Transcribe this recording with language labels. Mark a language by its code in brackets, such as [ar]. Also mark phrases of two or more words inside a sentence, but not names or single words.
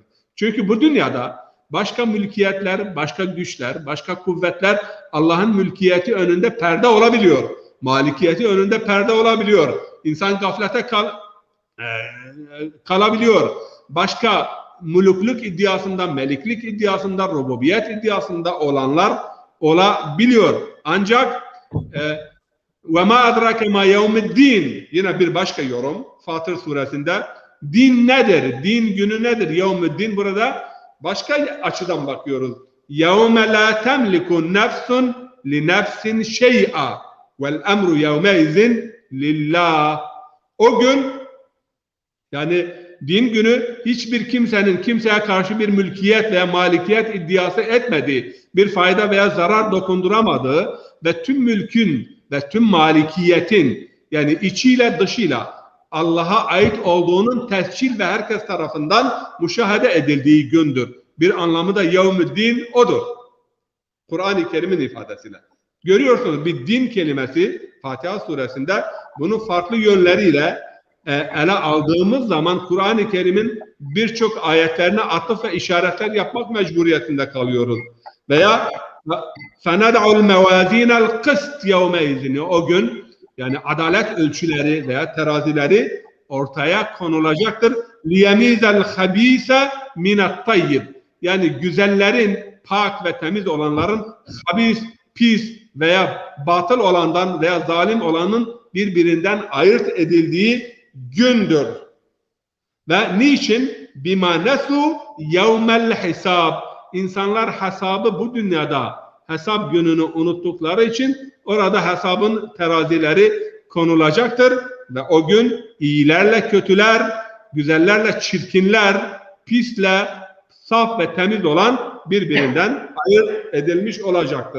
[tr] Çünkü bu dünyada başka mülkiyetler, başka güçler, başka kuvvetler Allah'ın mülkiyeti önünde perde olabiliyor. Malikiyeti önünde perde olabiliyor. İnsan gaflete kalabiliyor. Başka mulukluk iddiasında, meliklik iddiasında, rububiyet iddiasında olanlar olabiliyor. Ancak [ar] وَمَا أَدْرَكَ مَا يَوْمِ الدِّينِ [tr] yine bir başka yorum Fatır suresinde. Din nedir? Din günü nedir? Yevmüddin burada başka açıdan bakıyoruz. [ar] يَوْمَ لَا تَمْلِكُ نَفْسٌ لِنَفْسٍ شَيْئًا وَالْاَمْرُ يَوْمَئِذٍ لِلّٰهِ. [tr] O gün, yani din günü, hiçbir kimsenin kimseye karşı bir mülkiyet veya malikiyet iddiası etmediği, bir fayda veya zarar dokunduramadığı ve tüm mülkün ve tüm malikiyetin, yani içiyle dışıyla Allah'a ait olduğunun tescil ve herkes tarafından müşahede edildiği gündür. Bir anlamı da yevmüddin odur. Kur'an-ı Kerim'in ifadesiyle. Görüyorsunuz bir din kelimesi Fatiha suresinde bunu farklı yönleriyle ele aldığımız zaman Kur'an-ı Kerim'in birçok ayetlerine atıf ve işaretler yapmak mecburiyetinde kalıyoruz. [ar] Veya فَنَدْعُ الْمَوَازِينَ الْقِسْطِ يَوْمَئِذٍ. [tr] O gün yani adalet ölçüleri veya terazileri ortaya konulacaktır. [ar] لِيَمِيزَ الْخَب۪يسَ مِنَ الطَّيِّبِ. [tr] Yani güzellerin, pak ve temiz olanların habis, pis veya batıl olandan veya zalim olanın birbirinden ayırt edildiği gündür. Ve niçin? [ar] بِمَا نَسُوا يَوْمَ الْحِسَابِ. [tr] İnsanlar hesabı bu dünyada hesap gününü unuttukları için orada hesabın terazileri konulacaktır ve o gün iyilerle kötüler, güzellerle çirkinler, pisle saf ve temiz olan birbirinden ayırt edilmiş olacaktır.